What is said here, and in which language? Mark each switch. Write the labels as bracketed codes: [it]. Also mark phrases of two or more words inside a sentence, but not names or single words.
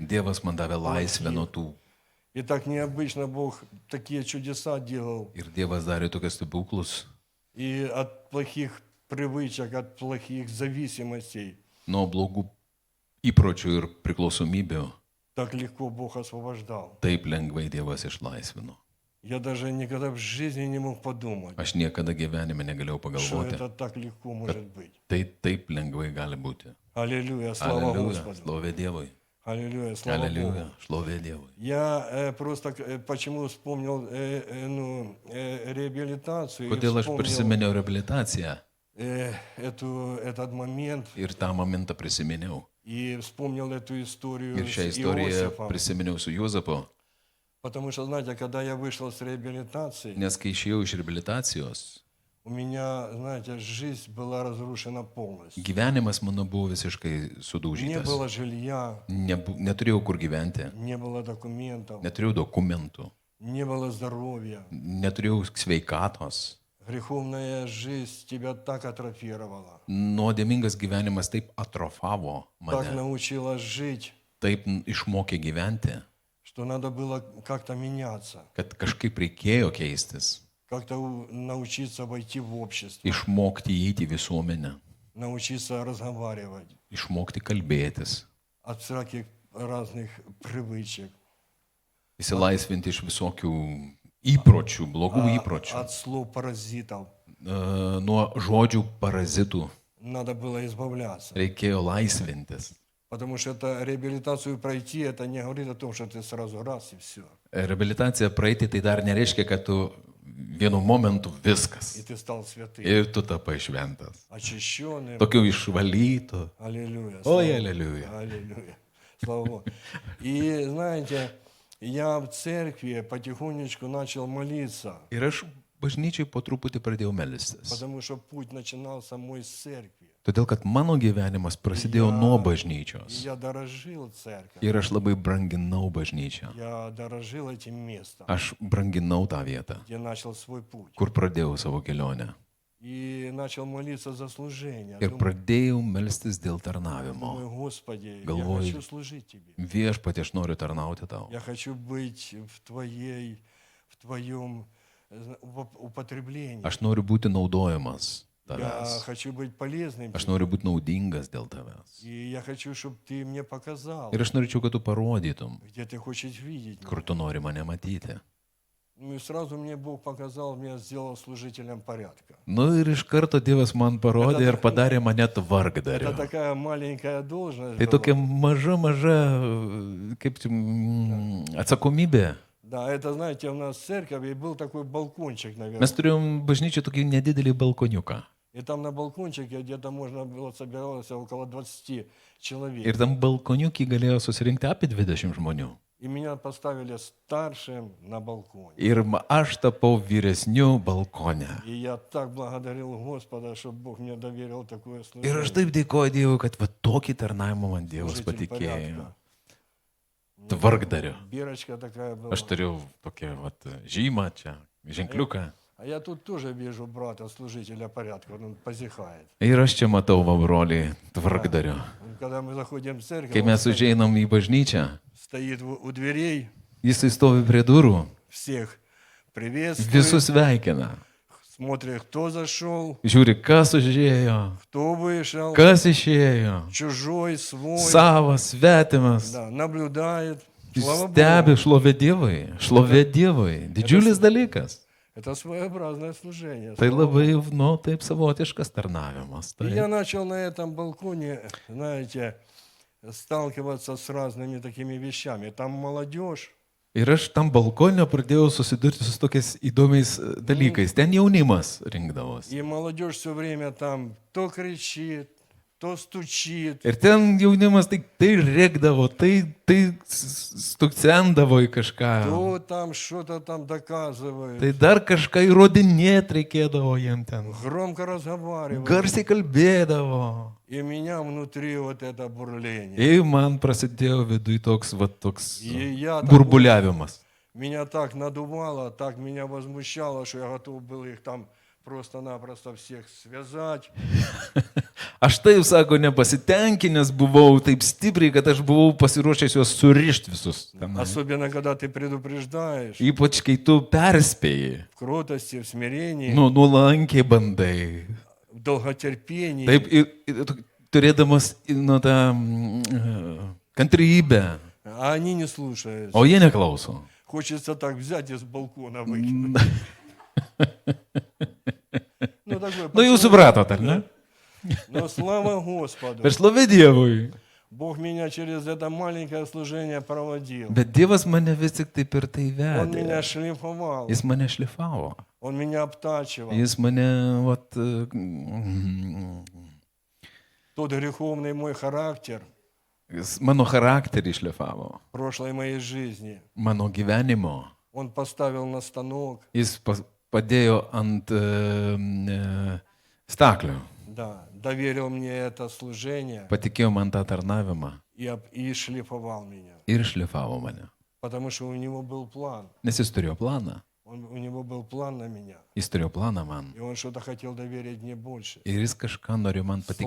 [lt] Dievas man davė laisvę nuo tų. [ru] И так необычно Бог такие чудеса делал. [lt] Ir Dievas darė tokius stebuklus. [ru] И от плохих привычек, от плохих зависимостей [lt] Nuo blogų įpročių ir priklausomybių. [ru] так легко Бог освобождал. [lt] Taip lengvai Dievas išlaisvino. [ru] Я даже никогда в жизни не мог подумать, [lt] Aš niekada gyvenime negalėjau [ru] что [lt] pagalvoti. [ru] это так легко может быть. [lt] Tai taip lengvai gali būti. [ru] Аллилуйя, слава [lt] Aleliuja, [ru] Господу. [lt] šlovė Dievui. [ru] Аллилуйя, слава Богу. [lt] Aleliuja, šlovė Dievui. [ru] Я просто почему вспомнил реабилитацию, и [lt] Kodėl aš [ru] вспомнил [lt] prisiminiau reabilitaciją [ru] этот момент, [lt] ir tą momentą prisiminiau. [ru] и вспомнил эту историю [lt] Ir [ru] с [lt] šią istoriją [ru] Иосифом. [lt] prisiminiau su Juozapu. [ru] Потому что, знаете, когда я вышел с реабилитации, [lt] Nes kai išėjau iš reabilitacijos, [ru] у меня, знаете, жизнь была разрушена полностью. [lt] gyvenimas mano buvo visiškai [ru] Не [lt] sudaužytas. [ru] было жилья, [lt] Neturėjau kur gyventi, [ru] не было документов, [lt] neturėjau dokumentų, [ru] не было здоровья. [lt] neturėjau sveikatos. [ru] Греховная жизнь тебя так атрофировала, [lt] Nuodėmingas gyvenimas taip atrofavo [ru] так [lt] mane, [ru] научила жить, [lt] taip išmokė gyventi, [ru] что надо было как-то меняться, [lt] kad kažkaip reikėjo keistis, [ru] как-то научиться войти в общество, [lt] išmokti įeiti į visuomenę, [ru] научиться разговаривать [lt] išmokti kalbėtis, [ru] от всяких разных привычек, [lt] įsilaisvinti iš visokių įpročių, blogų įpročių, [ru] от слов паразитов. [lt] nuo žodžių parazitų. [ru] Надо было избавляться. [lt] Reikėjo laisvintis. [ru] Потому что это реабилитацию пройти, это не говорит о том, что ты сразу раз и все. [lt] Reabilitaciją praeiti tai dar nereiškia, kad tu vienu momentu [ru] И [lt] viskas. [ru] ты стал святым, [lt] Ir tu tapai šventas. [ru] очищенным. [lt] Tokiu išvalytu. [ru] Аллилуйя. Ой, слава- аллилуйя. Аллилуйя. Слава Богу. И знаете, я в церкви потихонечку начал молиться, [lt] Ir aš bažnyčiai po truputį pradėjau melstis. [ru] потому что путь начинался мой с церкви. [lt] Todėl, kad mano gyvenimas prasidėjo nuo [ru] И [lt] bažnyčios. [ru] я дорожил церковь, [lt] Ir aš labai branginau bažnyčią. [ru] я дорожил этим местом, [lt] Aš branginau tą vietą, [ru] где начал свой путь. [lt] kur pradėjau savo kelionę. [ru] И начал молиться за служение. [lt] Ir pradėjau melstis dėl tarnavimo. [ru] Думаю, Господи, [lt] Galvoju, [ru] я хочу служить Тебе. [lt] Viešpatie, aš noriu tarnauti tau. [ru] Я хочу быть в Твоем употребления. [lt] Aš noriu būti naudojamas [ru] Я [lt] tavęs. [ru] хочу быть полезным [lt] Aš [ru] тебе. [lt] noriu būti naudingas dėl tavęs. [ru] И я хочу, чтобы ты мне показал, [lt] Ir aš norėčiau, kad tu parodytum, [ru] где ты хочешь видеть [lt] kur [ru] меня. [lt] tu nori mane matyti. [ru] Ну и сразу мне Бог показал, меня сделал служителем порядка. [lt] Nu ir iš karto Dievas man parodė ir padarė mane tvarkdariu. [ru] Это такая маленькая должность [lt] Tai [ru] была. [lt] tokia maža, kaip čia, atsakomybė. [ru] Да, это, знаете, у нас в церкви был такой балкончик, наверное. [lt] Mes turėjom bažnyčią tokį nedidelį balkoniuką. [ru] И там на балкончике где-то можно было собиралось около 20 человек. [lt] Ir tam balkoniukį galėjo susirinkti apie 20 žmonių. [ru] И меня поставили старшим на балконе. [lt] Ir aš tapau vyresniu balkone. [ru] И я так благодарил Господа, что Бог мне доверил такое [lt] Ir aš [ru] служение. [lt] taip dėkoju Dievui, kad va tokį tarnavimą man Dievas [ru] Служитель [lt] patikėjo. [ru] порядка. [lt] Tvarkdariu. [ru] Бирочка такая была. [lt] Aš turiu tokią vat, žymą čia, ženkliuką. [ru] А я тут тоже вижу брата, служителя порядка, он позихает. [lt] Ir aš čia matau va brolį tvarkdariu. [ru] Когда мы заходим в церковь, [lt] Kai [ru] он [lt] mes užeinam į bažnyčią, [ru] стоит у дверей, [lt] jis stovi prie durų, [ru] всех приветствует, [lt] visus sveikina. [ru] смотрит, кто зашел, [lt] Žiūri, kas užėjo, [ru] кто вышел, [lt] kas išėjo. [ru] чужой, свой, [lt] Savas, svetimas. [ru] да, наблюдает. Слава [lt] Stebi, [ru] Богу, [lt] šlovė Dievui. Šlovė Dievui. Didžiulis dalykas. [ru] это своеобразное служение. [lt] Tai [ru] слава Богу. [lt] labai, nu, taip savotiškas tarnavimas. [ru] И я [lt] Tai. [ru] начал на этом балконе, знаете, сталкиваться с разными такими вещами. Там молодежь, [lt] Ir aš tam balkonė pradėjau susidurti su tokiais įdomiais dalykais. Ten jaunimas rinkdavosi. [ru] и молодежь все время там то кричит, то стучит, [lt] Ir ten jaunimas tai rėkdavo, tai stukcendavo į kažką. [ru] то там что-то там доказывает, [lt] Tai dar kažką įrodinėti reikėdavo jiem ten. [ru] громко разговаривает. [lt] Garsiai kalbėdavo. [ru] И меня внутри вот это бурление. [lt] Ir man prasidėjo viduje toks [ru] И я так [lt] burbuliavimas. [ru] меня так надувало, так меня возмущало, что я готов был их там просто-напросто всех связать. [lt] Aš taip, sako, nepasitenkinęs buvau taip stipriai, kad aš buvau pasiruošęs juos surišti visus. tenai. [ru] Особенно, когда ты предупреждаешь [lt] Ypač kai tu perspėjai. [ru] в кротости, в смирении, [lt] Nu, nuolankiai bandai. [ru] в долготерпении. [lt] Taip, turėdamas nu, tą kantrybę. [ru] А они не слушают. [lt] O jie neklauso. [ru] Хочется так взять из балкона выкинуть. Ну, такое [lt] Nu, jūs supratot, ar ne? [ru] Но слава Господу, [lt] Per šlovė Dievui. [ru] Бог меня через это маленькое служение проводил. [lt] Bet Dievas mane vis tik taip ir tai [ru] Он меня [lt] vedė. [ru] шлифовал, [lt] Jis mane šlifavo. [ru] Он меня обтачивал. [lt] Jis mane, vat, [ru] Тот греховный мой характер [lt] jis mano charakterį šlifavo. [ru] прошлой моей жизни, [lt] Mano gyvenimo. [ru] Он поставил на станок, [lt] Jis padėjo ant staklių. [ru] да, доверил мне это служение [lt] Patikėjo man tą tarnavimą. [ru] и шлифовал меня. [lt] Ir šlifavo mane. [ru] Потому что у него был план. [lt] Nes jis turėjo planą. [ru] У него был план на меня. [lt] Jis turėjo planą man. [ru] И он что-то хотел доверить мне больше. [lt] Ir jis kažką norėjo man patikėti